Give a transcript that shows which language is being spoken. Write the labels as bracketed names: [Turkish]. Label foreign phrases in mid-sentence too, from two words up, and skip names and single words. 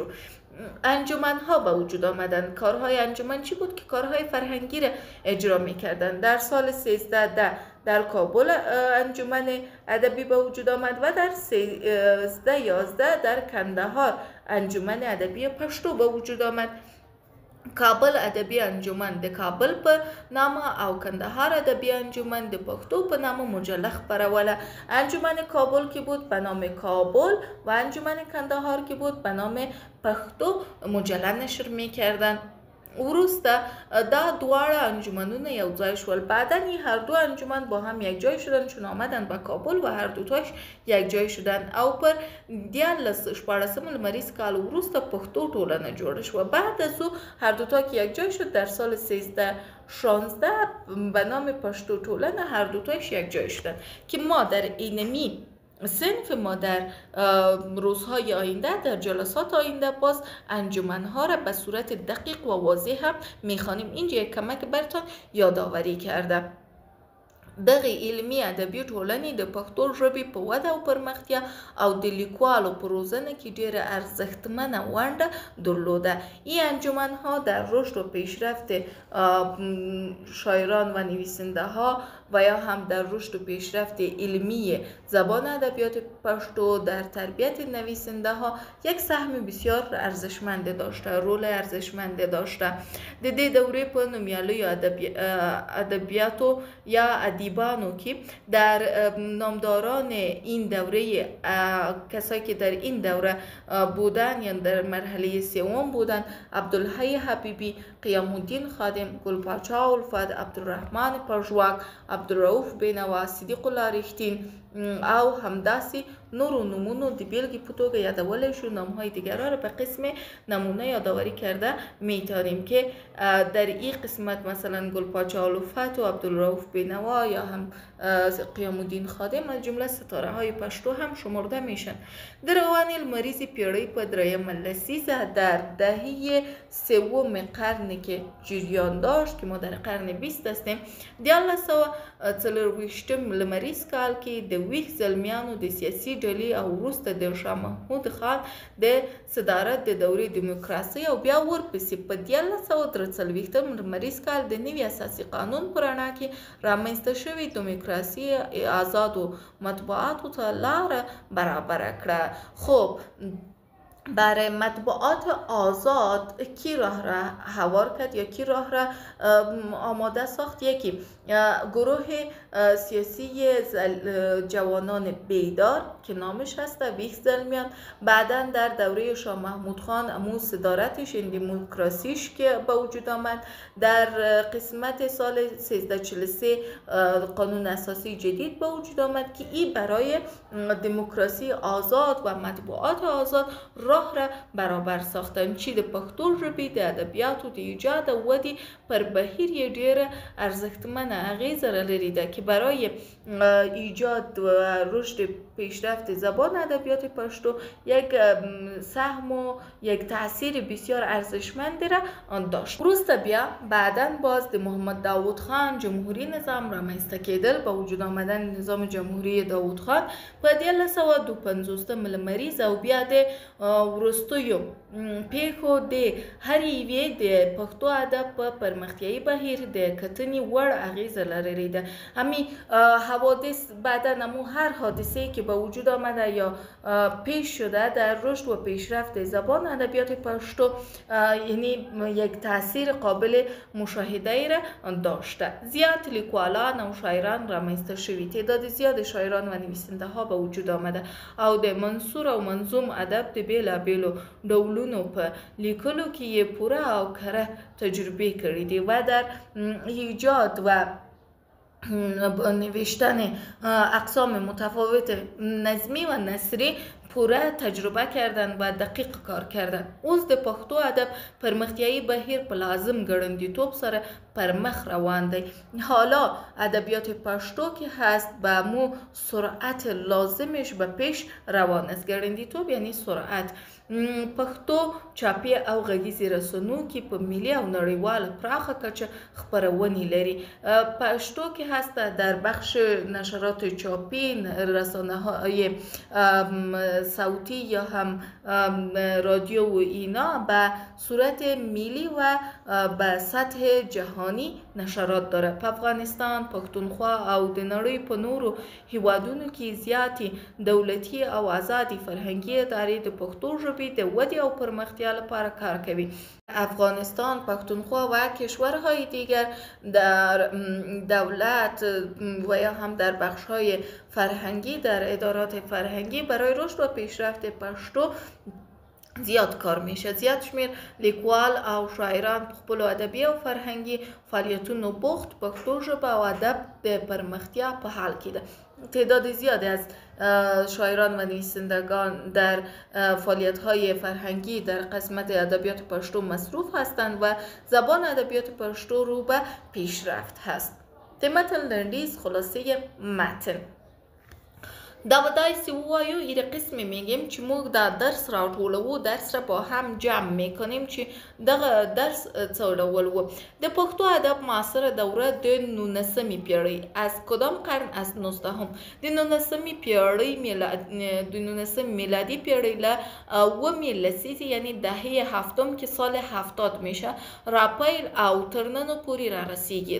[Persian] انجمن ها به وجود آمدند. کارهای انجمن چی بود؟ که کارهای فرهنگی را اجرا می کردند. در سال 1310 در کابل انجمن ادبی به وجود آمد و در 1311 در کندهار انجمن ادبی پشتو به وجود آمد. [Pashto] کابل ادبی انجمن د کابل په نامه او کندهار ادبی انجمن د پښتو په نامه مجله خپروله. [Persian] انجمن کابل کې بود به نام کابل و انجمن کندهار کې بود به نام پښتو مجله نشر میکردند. [Pashto] وروسته دا دواړه انجمنونه یو ځای شول. [Persian] بعداً هر دو انجمن با هم یک جای شدن چون آمدند به کابل و هر دوتاش یک جای شدن [Pashto] او پر 14 مریض کال وروسته پښتو ټولنه جوړه شو. [Persian] بعد از او هر دوتا که یک جای شد در سال 1316 به نام پښتو ټولنه هر دوتاش یک جای شدن که ما در اینمی صنف ما در روزهای آینده در جلسات آینده باز انجمنها را به صورت دقیق و واضح هم میخوانیم. اینجا یک کمک برتان یادآوری کردم. [Pashto] دغه علمي ادبي ټولنې د پښتو ژبې په وده او پرمختیا او د لیکوالو په روزنه کې ډیره ارزښتمنه ونډه درلوده. [Persian] این انجمنها در رشد و پیشرفت شاعران و نویسنده ها و یا هم در رشد و پیشرفت علمی زبان ادبیات پشتو در تربیت نویسنده ها یک سهم بسیار ارزشمند داشته، رول ارزشمند داشته. [Pashto] د دې دورې په نومیالیو ادبیاتو یا ادیبانو کې [Persian] در نامداران این دوره کسایی که در این دوره بودن یا در مرحله سوم بودن [Pashto] عبدالحی حبیبی، قیام الدین خادم، گلپاچا الفت، عبدالرحمن پژواک، عبدالرؤف بینوا، صدیق الله رښتین او همداسې نورو نمونو د بیلګې په توګه یادولی شو. [Persian] نامهای دیگر را به قسم نمونه یادآوری کرده میتونیم که در این قسمت مثلا گلپاچا الفت و عبدالرؤف بینوا یا هم قیام الدین خادم از جمله ستاره های پشتو هم شمرده میشن. در اوایل [Pashto] مریض پیړۍ په درېیمه لسیزه [Persian] در دهه سوم قرن که جریان داشت که ما در قرن 20 هستیم [Pashto] 1924 لمریز کال کې د ویښ زلمیانو د سیاسي ډلې او وروسته د شاه محمود خان د صدارت د دورې دیموکراسي او بیا ورپسې په 1943 لمریز کال د نوي اساسي قانون په رڼا کې رامنځته شوې دیموکراسي آزادو مطبوعاتو ته لاره برابره کړه. [Persian] خب برای مطبوعات آزاد کی راه را هوار کرد یا کی راه را آماده ساخت؟ یکی گروه سیاسی جوانان بیدار که نامش هست ویښ زلمیان. بعدا در دوره شاه محمود خان امو صدارتش این دموکراسیش که به وجود آمد. در قسمت سال 1343 قانون اساسی جدید به وجود آمد که این برای دموکراسی آزاد و مطبوعات آزاد راه را برابر ساختن. [Pashto] چی د پښتو ژبې د ادبیاتو د ایجاد او ودې پر بهیر یې ډیره ارزښتمنه اغیزه لري ده [Persian] که برای ایجاد و رشد پیشرفت زبان ادبیات پشتو یک سهم و یک تاثیر بسیار ارزشمند را داشت. [Pashto] وروسته بیا [Persian] بعداً باز [Pashto] د محمد داود خان جمهوری نظام رامنځته کېدل، [Persian] به وجود آمدن نظام جمهوری داود خان [Pashto] په 1952 مریض او بیا د وروستیو پیښو د هر یوې د پښتو ادب په پرمختیایي بهیر د کتنې وړ اغیزه لرلې ده. [Persian] همین حوادث بعدا نمو هر حادثه که به وجود آمده یا پیش شده در رشد و پیشرفت زبان ادبیات پشتو یعنی یک تاثیر قابل مشاهده ای را داشته. [Pashto] زیاد لیکوالان و شاعران رامنځته شوي، [Persian] تعداد زیاد شاعران و نویسنده ها به وجود آمده [Pashto] او د منثور او منظوم ادب د بیلابیلو ډولونو په لیکلو کې یې پوره او کره تجربه کړې دي [Persian] و در ایجاد و نوشتن اقسام متفاوت نظمی و نثری پوره تجربه کردن و دقیق کار کردن. [Pashto] اوس د پښتو ادب پرمختیایي بهیر په لازم ګړندیتوب سره پر مخ روان دی. [Persian] حالا ادبیات پښتو که هست به مو سرعت لازمش به پیش روان است. ګړندیتوب یعنی سرعت. [Pashto] پښتو چاپي او غږیزې رسنو کې په ملي او نړیواله پراخه کچه خپرونې لري. [Persian] پښتو که هست در بخش نشرات چاپی، رسانه‌های صوتی یا هم رادیو و اینا به صورت ملی و به سطح جهانی نشرات داره. [Pashto] په افغانستان، پښتونخوا او د نړۍ په نورو هیوادونو کې زیاتې دولتي او آزادي فرهنګي ادارې د پښتو ژبې د ودې او پرمختیا لپاره کار کوي. [Persian] افغانستان، پښتونخوا و کشورهای دیگر در دولت و یا هم در بخش‌های فرهنگی، در ادارات فرهنگی برای رشد و پیشرفت پښتو زیاد کار میشه. [Pashto] زیاد شمیر لیکوال او شاعران په خپلو ادبي او فرهنګي فعالیتونو بوخت پښتو ژبه او ادب د پرمختیا په حال کې ده. [Persian] تعداد زیادی از شاعران و نویسندگان در فعالیت‌های فرهنگی در قسمت ادبیات پښتو مصروف هستند و زبان ادبیات پښتو رو به پیشرفت هست. [Pashto] د متن لنډیز [Persian] خلاصه متن [Pashto] دا بدایسی وایو [Persian] ایره قسمی میگیم [Pashto] چې موږ دا درس راټولو، [Persian] درس را با هم جمع میکنیم [Pashto] چې دغه درس څه ډول و. د پښتو ادب معاصره دوره د 19مې پیړۍ [Persian] از کدام قرن؟ از 19م. [Pashto] د 19مې پیړۍ د 19 میلادی پیړۍ له 9 لسیزې [Persian] یعنی دهه هفتم که سال 70 میشه [Pashto] راپیل او تر نن پورې را رسیږي.